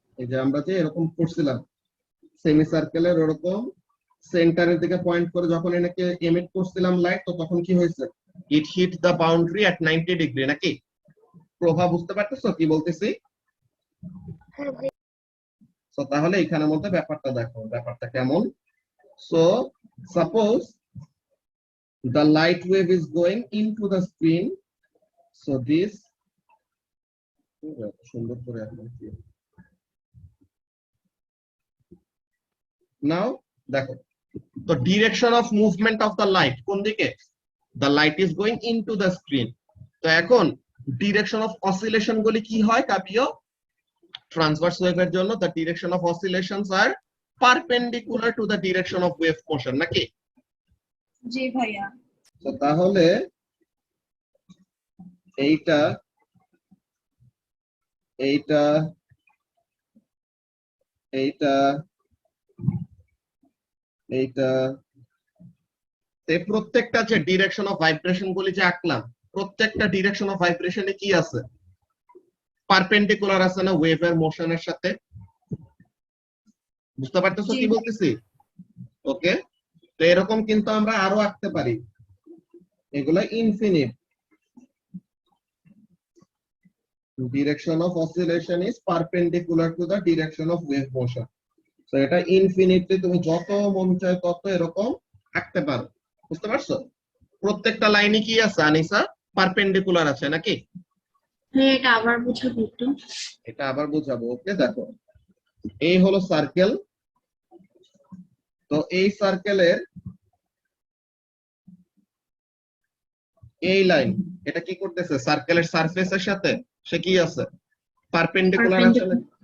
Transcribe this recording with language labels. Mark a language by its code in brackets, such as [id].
[bn] এই যে আমরা যে এরকম করছিলাম সেমি সার্কেলের ওরকম সেন্টারের দিকে পয়েন্ট করে যখন এটাকে এমিট করছিলাম লাইট, তো তখন কি হয়েছে, [en] it hit the boundary at 90 degree, [bn] নাকি? প্রভাব বুঝতে পারতেছো কি বলতেছি? তো তাহলে এখানের মধ্যে ব্যাপারটা দেখো, ব্যাপারটা কেমন। [en] so suppose the light wave is going into the screen, so this [bn] সুন্দর করে [en] now [bn] দেখো, তো [en] direction of movement of the light [bn] কোন দিকে, [en] the light is going into the screen। [bn] তো এখন ডিরেকশন অফ অসিলেশন গুলি কি হয় কাবিও, ট্রান্সভার্স ওয়েভের জন্য [en] the direction of oscillations are perpendicular to the direction of wave motion, [bn] নাকি? জি ভাইয়া। তো তাহলে এইটা এইটা এইটা এইটা এই প্রত্যেকটা যে ডিরেকশন অফ ভাইব্রেশন গুলি যে আঁকলাম, প্রত্যেকটা ডিরেকশন অফ ভাইব্রেশনে কি আছে, পারপেন্ডিকুলার আছে না ওয়েভের মোশনের সাথে? বুঝতে পারতেছো কি বলতেছি? ওকে, তো এরকম কিন্তু আমরা আরো আঁকতে পারি, এগুলা infinite. [en] Direction of oscillation is perpendicular to the direction of wave motion. [bn] So এটা ইনফিনিটলি তুমি যত মন চায় তত এরকম আঁকতে পারো। বুঝতে পারছো? প্রত্যেকটা লাইনে কি আছে আনিসা, পারপেন্ডিকুলার আছে নাকি? ভাইয়া এটা আবার বুঝাবো একটু। এটা আবার বুঝাবো। ওকে, দেখো এই হলো সার্কেল, তো এই সার্কেলের এই লাইন, এটা কি করতেছে, সার্কেলের সারফেসের সাথে সে কি আছে, পারপেন্ডিকুলার আছে না?